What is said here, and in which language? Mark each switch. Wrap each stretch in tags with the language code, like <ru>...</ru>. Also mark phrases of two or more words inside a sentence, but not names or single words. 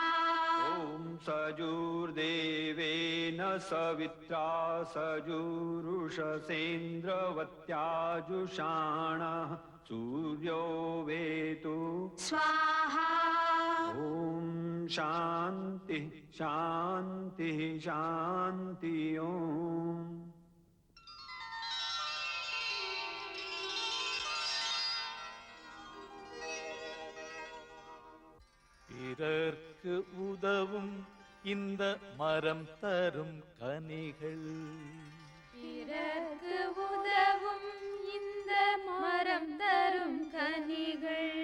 <sa>ॐ सजुर्देवेन सवित्रा सजुरुषसेन्द्रवत्याजुषाणः सूर्यो वेतु स्वाहा ॐ शान्तिः शान्तिः शान्तिः ॐ</sa> <ta>பிறர்க்கு உதவும் இந்த மரம் தரும் கனிகள் பிறர்க்கு உதவும் இந்த மரம் தரும் கனிகள்</ta>